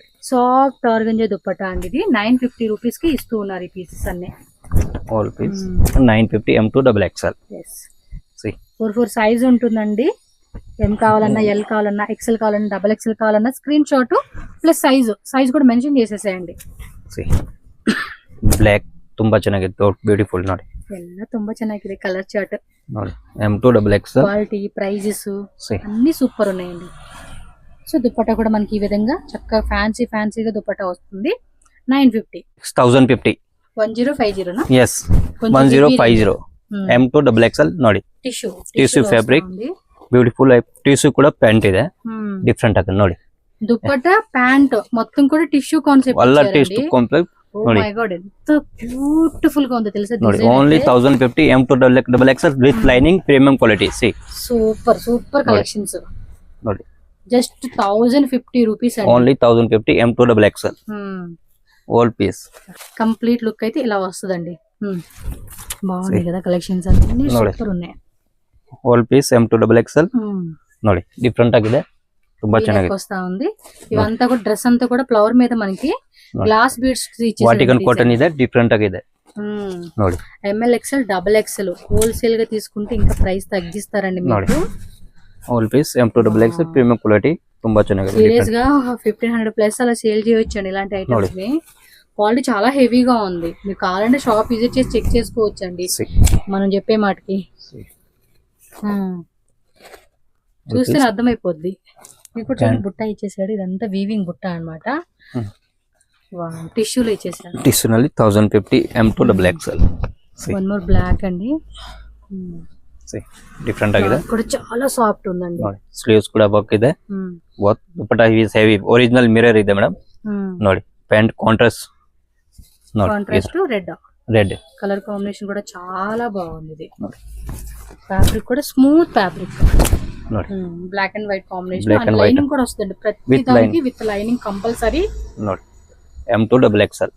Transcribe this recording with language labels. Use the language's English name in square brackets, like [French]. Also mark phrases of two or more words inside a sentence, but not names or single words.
[English] soft organza dupatta [Telugu] అండి. ఇది 950 రూపీస్ కి ఇస్తూ ఉన్నారు ఈ పీసెస్ అన్ని. [English] all piece 950 M2XL. [Telugu] yes 4 సైజ్ ఉంటుందండి. ఎం కావాలన్నా, ఎల్ కావాలన్నా, ఎక్సెల్ కావాలన్నా, XXL కావాలన్నా [English] screenshot plus size [Telugu] కూడా మెన్షన్ చేసేసేయండి. [Kannada] ಬ್ಲಾಕ್ ತುಂಬಾ ಚೆನ್ನಾಗಿದೆ, ಬ್ಯೂಟಿಫುಲ್ ನೋಡಿ. ಎಲ್ಲ ತುಂಬಾ ಚೆನ್ನಾಗಿದೆ [English] colour chart [Kannada] ನೋಡಿ. M2XL [Telugu] క్వాలిటీ, ప్రైజెస్ అన్ని సూపర్ ఉన్నాయండి. సో దుపట్టా కూడా మనకి ఈ విధంగా చక్కగా ఫ్యాన్సీగా దుపట్టా వస్తుంది. 950 1050 1050 నా? yes 1050 M2XL ನೋಡಿ. [English] tissue fabric beautiful. [Kannada] ಟಿಶ್ಯೂ ಕೂಡ ಪ್ಯಾಂಟ್ ಇದೆ, ಡಿಫರೆಂಟ್ ಆಗಿದೆ ನೋಡಿ. [Telugu] దుపట్టా ప్యాంట్ మొత్తం కూడా [English] tissue concept [Telugu] వల్ల [English] tissue concept. oh my god, [Telugu] ఎంత బ్యూటిఫుల్ గా ఉంది తెలుసా [English] ನೋಡಿ. only 1050 M2XL with lining, premium quality. See super collections [Kannada] ನೋಡಿ. [English] just 1050 rupees అండి. only 1050 M2XL all piece. complete look [Telugu] అయితే ఇలా వస్తుందండి. బాగుంది కదా కలెక్షన్స్ అన్ని సూపర్ ఉన్నాయి. [English] all piece M2XL ನೋಡಿ. [Kannada] ಡಿಫರೆಂಟ್ ಆಗಿದೆ, ತುಂಬಾ ಚೆನ್ನಾಗಿದೆ [Telugu] వస్తా ఉంది. ఇవంతా కూడా డ్రెస్ అంతా కూడా ఫ్లవర్ మీద మనకి [English] glass beads [Telugu] ఇచ్చేసారు. [English] Vatican cotton [Kannada] ಇದೆ, ಡಿಫರೆಂಟ್ ಆಗಿದೆ ನೋಡಿ. [Telugu] ML XL XXL హోల్సేల్ గా తీసుకుంటే ఇంకా ప్రైస్ తగ్గిస్తారండి మీకు. [English] all piece M2XL premium quality, [Kannada] ತುಂಬಾ ಚೆನ್ನಾಗಿದೆ. [Telugu] సీరియస్ గా 1500 ప్లస్ అలా సేల్ చేయొచ్చండి ఇలాంటి ఐటమ్స్ ని. క్వాలిటీ చాలా హెవీగా ఉంది. మీకు కావాలంటే [English] shop visit [Telugu] చేసి చెక్ చేసుకోవచ్చు అండి మనం చెప్పే మాటకి. చూస్తే అర్థమైపోద్ది మీకు. బుట్ట ఇచ్చేసాడు, ఇదంతా వీవింగ్ బుట్ట అన్నమాట. టిష్యూలో ఇచ్చేసాడు. [Kannada] టిష్యూನಲ್ಲಿ 1050 M2XL. [English] one more black అండి. [Kannada] ಡಿಫರೆಂಟ್ ಆಗಿದೆ, [Telugu] కూడా చాలా సాఫ్ట్ ఉందండి. [Kannada] ಸ್ಲೀವ್ಸ್ ಕೂಡ ವರ್ಕ್ ಇದೆ. [English] dupatta is heavy, original mirror [Kannada] ಇದೆ ಮೇಡಮ್ ನೋಡಿ. [English] pant contrast red colour combination [Telugu] కూడా చాలా బాగుంది. ఇది ఫ్యాబ్రిక్ కూడా [English] smooth fabric, black and white combination. [Telugu] లైనింగ్ కూడా వస్తుంది ప్రతి దానికి, [English] with lining compulsory. [Telugu] M2XL